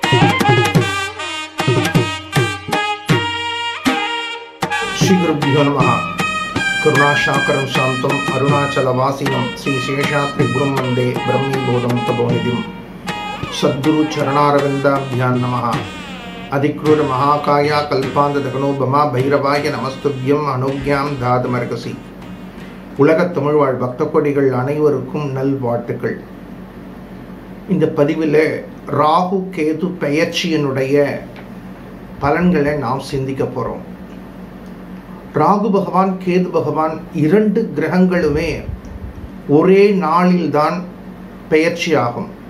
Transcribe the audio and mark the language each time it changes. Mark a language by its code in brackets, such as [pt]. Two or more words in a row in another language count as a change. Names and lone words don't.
[sa] श्री गुरुभ्यो नमः। करुणाशाकरं शान्तं अरुणाचलवासिनं श्री शेषाद्रिगुरुं वन्दे ब्रह्मीभूतं तपोनिधिं। सद्गुरु चरणारविन्दाभ्यां नमः। अधिक्रूर महाकाया कल्पांतदगनो बमा भैरवाय नमस्तुभ्यम् अनुक्याम् दातमर्हसि. [ta] உலகத் தமிழ்வாழ் பக்த கொடிகள் அனைவருக்கும் நல்வாழ்த்துக்கள். இந்த பதிவில் ராகு கேது பெயர்ச்சியினுடைய பலன்களை நாம் சிந்திக்க போகிறோம். ராகு பகவான் கேது பகவான் இரண்டு கிரகங்களுமே ஒரே நாளில்தான் பெயர்ச்சி ஆகும்.